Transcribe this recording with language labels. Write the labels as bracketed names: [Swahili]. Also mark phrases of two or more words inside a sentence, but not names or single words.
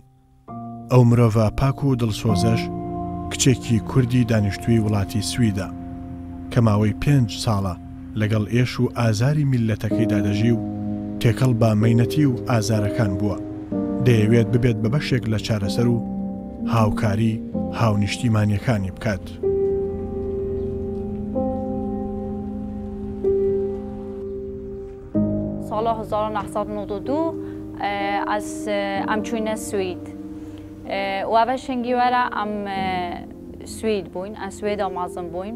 [Central Kurdish] ئەو مرۆڤە پاک و دڵسۆزەش کچێکی کوردی دانیشتووی وڵاتی سویدا کە ماوەی 5 ساڵە لەگەڵ ئێش و ئازاری میلەتەکەیدا دەژی و تێکەڵ بە مەینەتی و ئازارەکان بووە. دەیەوێت ببێت بە بەشێک لە چارەسەر و هاوکاری هاونیشتیمانیەکانی بکات. [Southern Kurdish] سال 1992 از امچوین سوید و اوشنگی وره ام سوید بوین، از سوید آمازن بوین.